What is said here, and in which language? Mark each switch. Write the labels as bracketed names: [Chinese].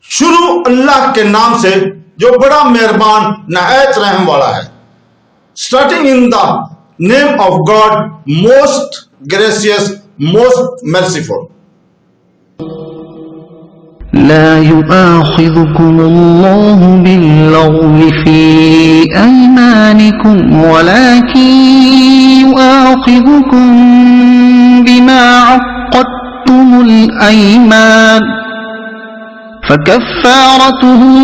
[Hindi] शुरू अल्लाह के नाम से जो बड़ा मेहरबान नहायत रहम वाला है। [English] Starting in the name of God, most gracious, most merciful. [Arabic] لا يؤاخذكم الله باللغو في أيمانكم ولكن يؤاخذكم بما عقدتم الأيمان فكفارته